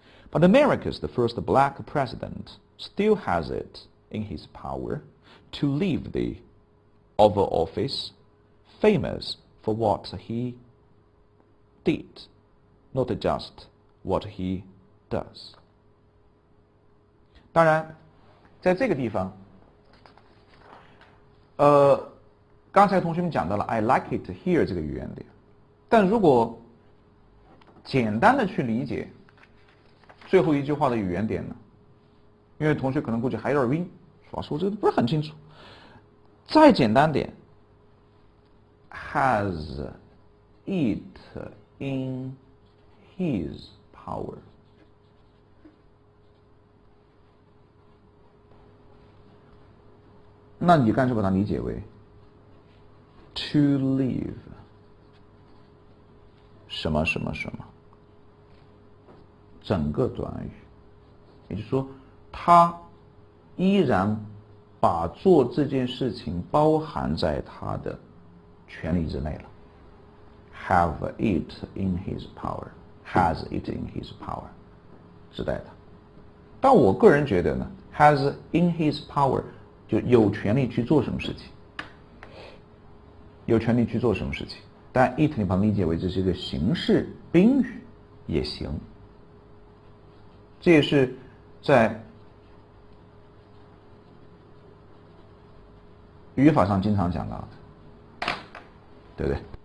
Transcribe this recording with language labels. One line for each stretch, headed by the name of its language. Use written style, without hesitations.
English: But America's the first black president still has it in his power to leave the Oval Office famous for what he did, not just what he does.
Chinese: 当然，在这个地方，刚才同学们讲到了 I like it here 这个语言点，但如果简单的去理解最后一句话的语言点呢，因为同学可能估计还有点晕，老师我这个不是很清楚。再简单点 ， has it in his power。那你干脆把它理解为 to leave 什么什么什么，整个短语，也就是说，他依然把做这件事情包含在他的权利之内了。
English: Have it in his power, has it in his power，是带的。
Chinese: 但我个人觉得呢 ， has in his power 就有权利去做什么事情，有权利去做什么事情。但 it 你把它理解为这是一个形式宾语也行，这也是在语法上经常讲到的，对不对？